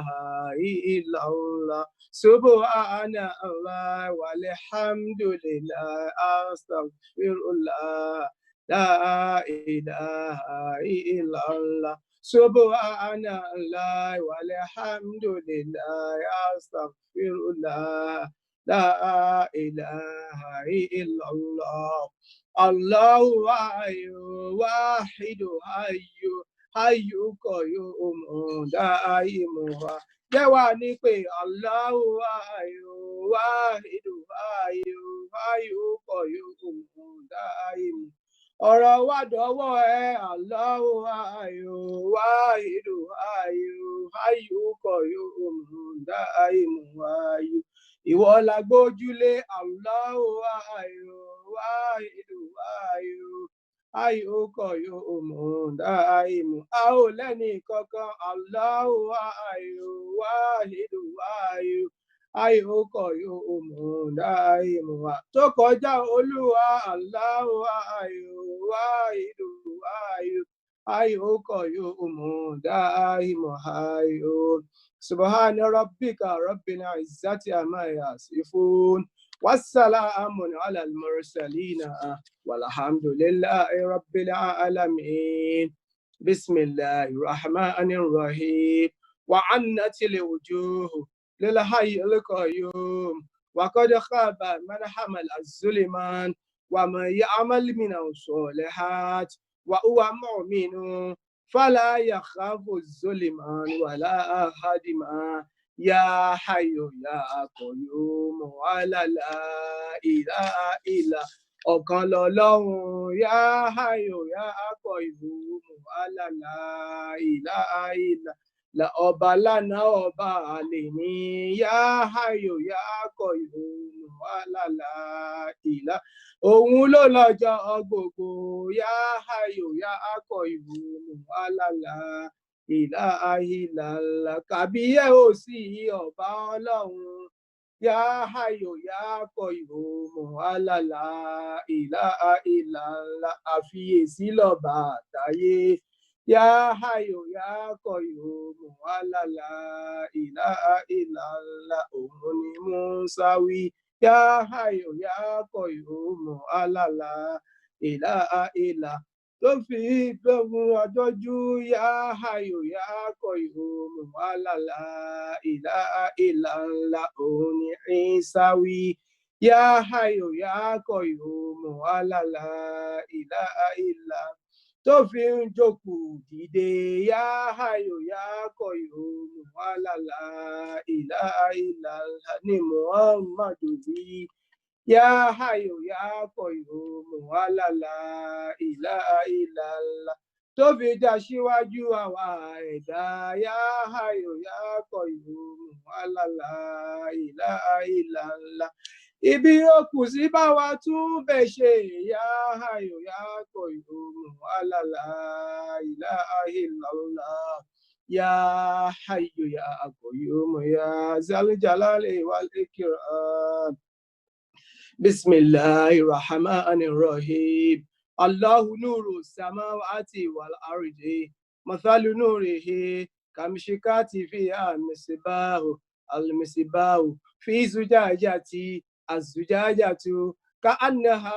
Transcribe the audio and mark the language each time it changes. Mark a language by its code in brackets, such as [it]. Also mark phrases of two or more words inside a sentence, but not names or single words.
[ar] إلا الله سبحان الله والحمد لله أستغفر الله لا إله إلا الله سبحان الله والحمد لله أستغفر الله لا إله إلا الله الله واحد حي قيوم دائم [yo] jẹ́wà ní pé [ar] الله واحد حي قيوم دائم [yo] ọ̀rọ̀ wa dọ̀wọ́ ẹ [ar] الله واحد حي قيوم دائم [yo] wáyú ìwọ la gbójúlé [ar] Allahu واحد حي قيوم دائم [yo] a ò lẹ́ni kankan [ar] الله واحد حي قيوم دائم [yo] wa tó kọjá Olúwa [ar] Allahu واحد حي قيوم دائم حي سبحان ربك رب العزة عما يصفون وسلام على المرسلين والحمد لله رب العالمين بسم الله الرحمن الرحيم وعنت الوجوه للحي القيوم وقد خاب من حمل ظلما ومن يعمل من الصالحات وهو مؤمن فلا يخاف الظلمان ولا هدما يا حي يا قيوم ولا لا إله إلا [yo] ọ̀kan lọ́lọ́run [ar] يا حي يا قيوم ولا لا إله إلا [yo] la ọba lánàá ọba àlèní [ar] يا حي يا قيوم ولا لا إله [yo] òun ló lọ́jọ́ gbogbo [ar] يا حي يا قيوم ولا لا إله إلا [yo] kàbíyẹ̀ ò sí ọba ọlọ́run [ar] يا حي يا قيوم ولا لا إله إلا [yo] àfiyèsí lọ́ba àtayé [ar] يا حي يا قيوم ولا لا إله إلا [yo] òun ni Mùsá wí [ar] يا حي يا قيوم ولا لا إله إلا [yo] tó fi gbóhùn ọjọ́jú [ar] يا حي يا قيوم ولا لا إله إلا [yo] òun ni Ìsá wí [ar] يا حي يا قيوم ولا لا إله إلا [yo] tó fi ń jókòó dìde [ar] يا حي يا قيوم ولا لا إله إلا [yo] ní Muhammadu wí [ar] يا حي يا قيوم ولا لا إله إلا [yo] tó fi já síwájú àwa ẹ̀dá [ar] يا حي يا قيوم ولا لا إله إلا [yo] ibi ó kù sí bá wa tún bẹ̀ ṣe [ar] يا حي يا قيوم ولا لا إله إلا يا حي يا قيوم يا ذا الجلال والإكرام. بسم الله الرحمن الرحيم الله نور السماوات والأرض مثل نوره كمشكاة فيها مصباح المصباح في زجاجة الزجاجة كأنها